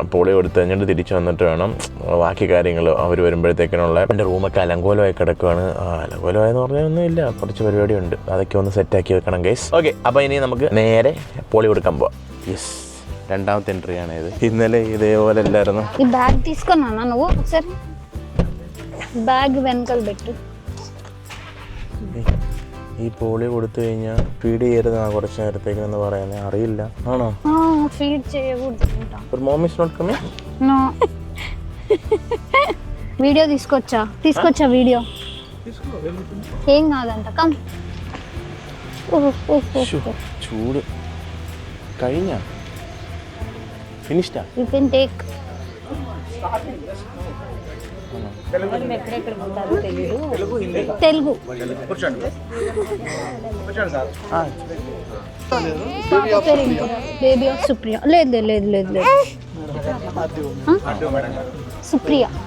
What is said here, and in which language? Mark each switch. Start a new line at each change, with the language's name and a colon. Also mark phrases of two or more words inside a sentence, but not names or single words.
Malayalam: പോളിയോ കൊടുത്ത് കഴിഞ്ഞിട്ട് തിരിച്ചു വന്നിട്ട് വേണം ബാക്കി കാര്യങ്ങൾ. അവർ വരുമ്പോഴത്തേക്കിനുള്ള എൻ്റെ റൂമൊക്കെ അലങ്കോലമായി കിടക്കുകയാണ്. അലങ്കോലമായെന്ന് പറഞ്ഞൊന്നും ഇല്ല, കുറച്ച് പരിപാടിയുണ്ട്. അതൊക്കെ ഒന്ന് സെറ്റാക്കി വെക്കണം ഗൈസ്. ഓക്കെ, അപ്പോൾ ഇനി നമുക്ക് നേരെ പോളിയോ കൊടുക്കാൻ പോവാം. യെസ്, രണ്ടാമത്തെ എൻട്രിയാണ് ഇത്. ഇന്നലെ ഇതേപോലെ അല്ലായിരുന്നു.
Telugu: ఈ బ్యాగ్ తీసుకున్నా నువ్వు ఒకసారి బ్యాగ్ వెనకాల పెట్టు.
Malayalam: ഈ പോളിയോ കൊടുത്തു കഴിഞ്ഞാൽ ഫീഡ് ചെയ്യരുതെന്നാണ് കുറച്ച് നേരത്തേക്കെന്ന് പറയുന്നത്. അറിയില്ല, ആണോ?
Telugu: ఫీడ్ చేయకూడదు.
English: Your mom is not coming? No.
Telugu: వీడియో తీసుకొచ్చా వీడియో. ఏం కాదంట. కమ్.
Malayalam: ചൂട് കഴിഞ്ഞ ഫിനിഷ്ഡാ?
English: you can take.
Telugu: తెలుగు.
English: baby of Supriya.
Telugu: లేదు సుప్రియ.